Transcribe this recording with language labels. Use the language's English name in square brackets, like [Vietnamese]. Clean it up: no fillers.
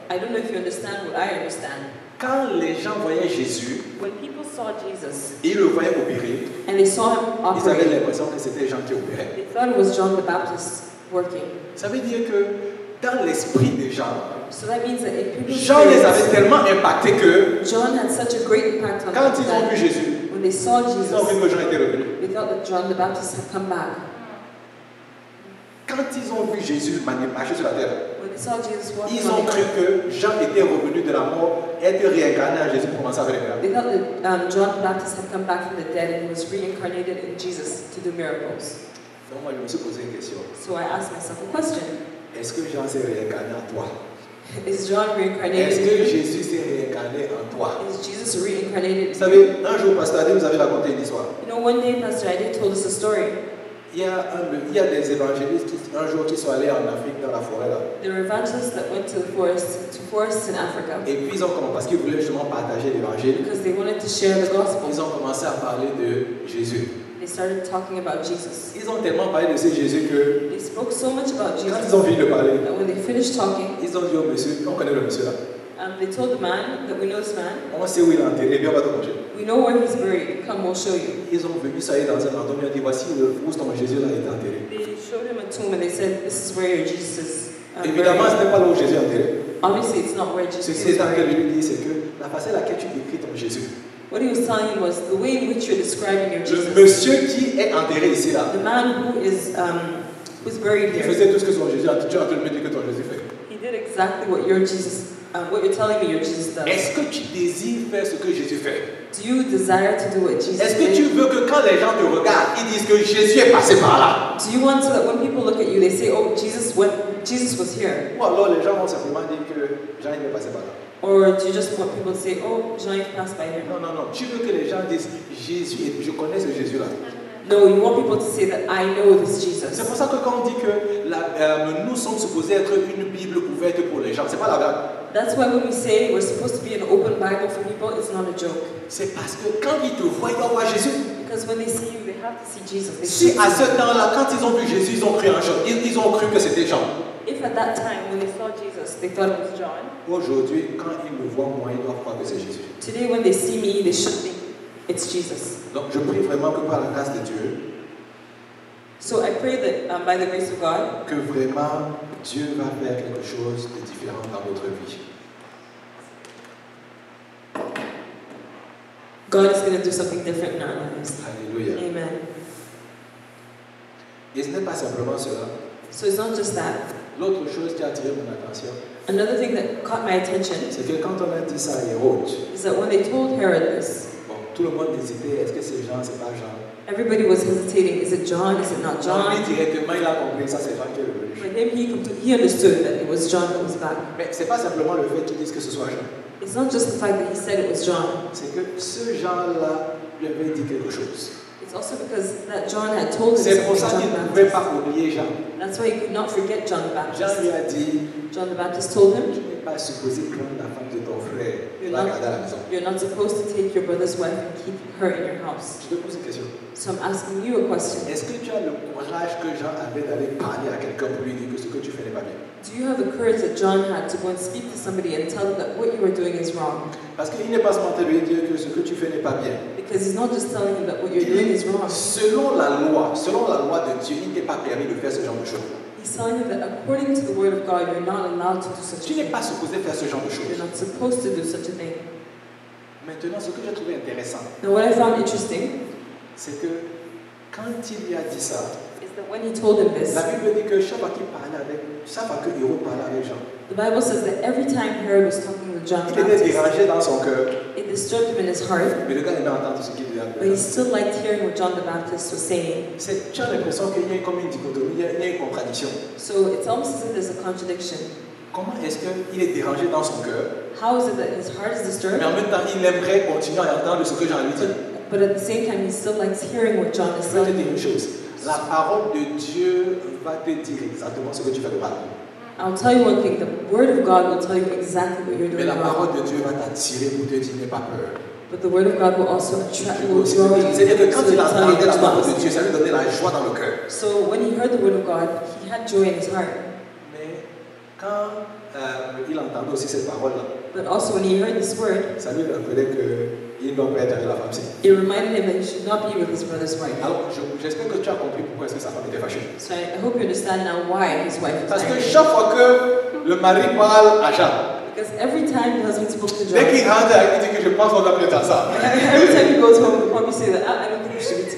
[English] I don't know if you understand what I understand. [French] Quand les gens voyaient Jésus, [English] When people saw Jesus [French] et ils le voyaient opérer, [English] and they saw him [French] ils avaient [English] operate, [French] l'impression que c'était Jean qui opérait. [English] they thought it was John the Baptist working. [French] Ça veut dire que dans l'esprit des gens, [English] So that means that in people's [French] Jean les avait [English] spirits, [French] tellement impactés que [English] John had such a great impact on [French] quand [English] them [French] ils ont vu Jésus, [English] when they saw [French] ils ont [English] Jesus, [French] vu que Jean était revenu. [English] they thought that John the Baptist had come back. [French] Quand ils ont vu Jésus marcher sur la terre, [English] When they saw Jesus walking [French] ils ont [English] on the [French] cru [English] earth, [French] que Jean était revenu de la mort, était réincarné en Jésus pour commencer à faire des miracles. [English] they thought that John the Baptist had come back from the dead and he was reincarnated in Jesus to do miracles. [French] Donc moi je me suis posé une question. [English] So I asked myself a question. [French] Est-ce que Jean s'est réincarné en toi? [English] Is John reincarnated [French] Est-ce que [English] you? [French] Jésus s'est réincarné en toi? [English] Is Jesus reincarnated [French] savez, un jour, Pasteur Adi nous avait raconté une histoire. [English] You know, one day Pastor Adi told us a story. [French] Il y a des évangélistes qui, un jour, qui sont allés en Afrique, dans la forêt là. [English] There were evangelists that went to forests in Africa [French] Et puis ils ont commencé, parce qu'ils voulaient justement partager l'évangile, [English] because they wanted to share the gospel. [French] ils ont commencé à parler de Jésus. [English] They they started talking about Jesus. [French] Ils ont tellement parlé de ce Jésus que [English] They spoke so much about [French] quand ils [English] Jesus [French] ont fini de parler, [English] that when they finished talking, [French] ils ont dit au monsieur, on connaît le monsieur là, [English] they told the man that we know this man. on sait où il est enterré, bien on va te montrer. We know where he's buried. Come, we'll show you. [French] Ils ont venu, ça y est, dans un endroit, ils ont dit, voici où ton Jésus là est enterré. [English] They showed him a tomb and they said, this is where your Jesus is [French] Évidemment, ce [English] buried. [French] n'est pas là où Jésus est enterré. [English] Obviously, it's not where [French] Ce [English] Jesus [French] qui [English] is [French] est en train de [English] buried. [French] lui dire, c'est que la façon à laquelle tu décris ton Jésus, [English] What he was telling him was the way in which you're describing your [French] le [English] Jesus. [French] monsieur qui est enterré ici là, [English] The man who's buried [French] il faisait tout ce que son Jésus a dit, tu es en train de me dire que ton Jésus fait. [English] he did exactly what your Jesus, what you're telling me your Jesus does. [French] Est-ce que tu désires faire ce que Jésus fait? [English] Do you desire to do what Jesus [French] Est-ce que tu [English] did? [French] veux que quand les gens te regardent, ils disent que Jésus est passé par là? [English] Do you want so that when people look at you, they say, oh, Jesus was here? [French] Ou alors les gens vont simplement dire que Jean il est passé par là? [English] Or do you just want people to say, oh, Jean-Yves passed by here? [French] Non, non, non. Tu veux que les gens disent Jésus, et je connais ce Jésus-là. [English] No, you want people to say that I know this [French] C'est [English] Jesus. [French] pour ça que quand on dit que nous sommes supposés être une Bible ouverte pour les gens, c'est pas la blague. [English] That's why when we say we're supposed to be an open Bible for people, it's not a joke. C'est parce que quand ils te voient, ils doivent voir Jésus. Because when they see you, they have to see Jesus. They [French] Si [English] see [French] à [English] you. [French] ce temps-là, quand ils ont vu Jésus, ils ont cru en Jean. Ils ont cru que c'était Jean. [English] If at that time, when they saw Jesus, they thought it was John, [French] Aujourd'hui, quand ils me voient moi, ils doivent croire que c'est Jésus. [English] today when they see me, they should think it's Jesus. [French] Donc je prie vraiment que par la grâce de Dieu, [English] So I pray that by the grace of God, [French] que vraiment Dieu va faire quelque chose de différent dans notre vie. [English] God is going to do something different in our lives. Alléluia. Amen. [French] Et ce n'est pas simplement cela. [English] So it's not just that. [French] L'autre chose qui a attiré mon attention, [English] Another thing that caught my attention [French] c'est que quand on a dit ça à Hérode, [English] is that when they told Herod this, [French] bon, tout le monde hésitait, est-ce que c'est Jean, c'est pas Jean? [English] everybody was hesitating. Is it John? Is it not [French] Jean, lui [English] John? [French] directement, il a compris, ça c'est Jean qui est revenu. [English] For him, he understood that it was John that was back. [French] Mais c'est pas simplement le fait qu'ils disent que ce soit Jean. [English] It's not just the fact that he said it was John. [French] C'est que ce Jean-là lui avait dit quelque chose. [English] It's also because that John had told him [French] C'est pour [English] something, [French] ça qu'il [English] John [French] ne [English] the [French] pouvait [English] Baptist. [French] pas oublier Jean. [English] That's why he could not forget John the [French] Jean lui [English] Baptist. [French] a dit, [English] John the Baptist told him, [French] tu n'es pas supposé prendre la femme de ton frère et [English] You're [French] la [English] not- [French] garder à la maison. [English] you're not supposed to take your brother's wife and keep her in your house. [French] Je te pose une question. [English] So I'm asking you a question. [French] Est-ce que tu as le courage que Jean avait d'aller parler à quelqu'un pour lui dire que ce que tu fais n'est pas bien? [English] Do you have the courage that John had to go and speak to somebody and tell them that what you were doing is wrong? [French] Parce qu'il n'est pas seulement de lui dire que ce que tu fais n'est pas bien. [English] Because he's not just telling him that what you're doing is wrong. [French] Selon la loi de Dieu, il n'est pas permis de faire ce genre de choses. [English] He's telling him that according to the word of God, you're not allowed to do such a [French] Tu n'es [English] thing. [French] pas supposé faire ce genre de [English] You're [French] choses. [English] not supposed to do such a thing. [French] Maintenant, ce que j'ai trouvé intéressant, [English] Now, what I found interesting [French] c'est que quand il lui a dit ça, [English] is that when he told him this, [French] la Bible dit que chaque fois que Hérode parlait avec Jean, [English] the Bible says that every time Herod was talking with John the [French] il était dérangé dans son cœur, [English] it disturbed him in his heart, [French] mais le gars aimait entendre ce qu'il lui [English] but he [French] avait. [English] still liked hearing what John the Baptist was saying. [French] Tu as l'impression qu'il y a comme une dichotomie, il y a une contradiction. [English] So it's almost as if there's a contradiction. [French] Comment est-ce qu'il est dérangé dans son cœur, [English] How is it that his heart is disturbed, [French] mais en même temps il aimerait continuer à entendre ce que Jean lui dit? [English] but at the same time he still likes hearing what John is [French] Je vais te [English] saying? [French] dire une chose, la parole de Dieu va te dire exactement ce que tu fais de mal. [English] I'll tell you one thing, the word of God will tell you exactly what you're [French] Mais [English] doing [French] la [English] wrong. [French] parole de Dieu va t'attirer pour te dire n'aie pas peur. [English] But the word of God will also attract, will draw you. [French] C'est-à-dire que quand [English] So [French] il [English] it'll tell you [French] entendait la [English] which [French] parole [English] ones. [French] de Dieu, ça lui donnait la joie dans le cœur. [English] So when he heard the word of God, he had joy in his heart. [French] Mais quand il entendait aussi cette parole-là, [English] But also when he heard this word, [French] ça lui rappelait qu'il ne doit pas être avec la femme-ci. [English] it reminded him that he should not be with his brother's wife. [French] Alors, j'espère que tu as compris pourquoi est-ce que sa femme était fâchée. [English] So I hope you understand now why his wife was [French] Parce que [English] angry. [French] chaque fois que le mari parle à Jean, [English] Because every time the husband spoke to [French] dès [English] John, [French] qu'il rentre, il dit que je pense qu'on doit plus faire ça. [English] every time he goes home, he'll probably say that, I don't think we should be